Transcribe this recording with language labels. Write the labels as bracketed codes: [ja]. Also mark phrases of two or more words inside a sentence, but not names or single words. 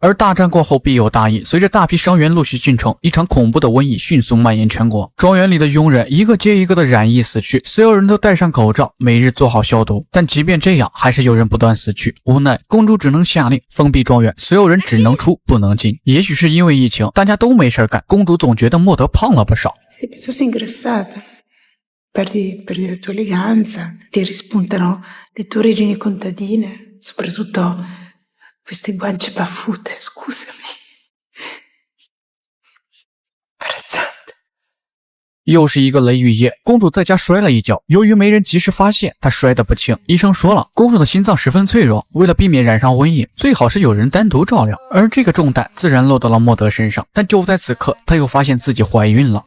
[zh] 而大战过后必有大义，随着大批伤员陆续进城，一场恐怖的瘟疫迅速蔓延全国。庄园里的佣人一个接一个的染疫死去，所有人都戴上口罩，每日做好消毒。但即便这样，还是有人不断死去。无奈，公主只能下令封闭庄园，所有人只能出不能进。也许是因为疫情，大家都没事干，公主总觉得莫德胖了不少。 [it] Sei piuttosto ingrassata. Perdi la tua eleganza, ti rispuntano le tue origini contadine, soprattutto queste guance baffute, scusami. Imbarazzante. [zh] 又是一个雷雨夜，公主在家摔了一跤，由于没人及时发现，她摔得不轻。医生说了，公主的心脏十分脆弱，为了避免染上瘟疫，最好是有人单独照料。而这个重担自然落到了莫德身上。但就在此刻，她又发现自己怀孕了。